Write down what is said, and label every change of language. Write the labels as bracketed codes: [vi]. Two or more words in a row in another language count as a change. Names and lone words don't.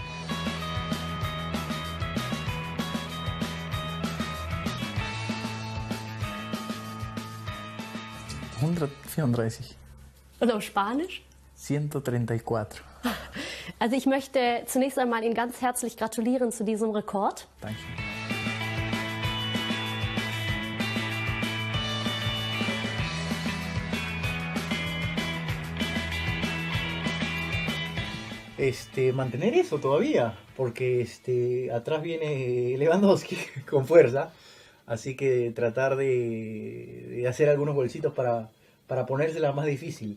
[de] 134. Und auf Spanisch? 134. Also ich möchte zunächst einmal Ihnen ganz herzlich gratulieren zu diesem Rekord. Danke. [es] Mantener eso todavía, porque atrás viene Lewandowski con fuerza, así que tratar de hacer algunos golcitos para ponérsela más difícil.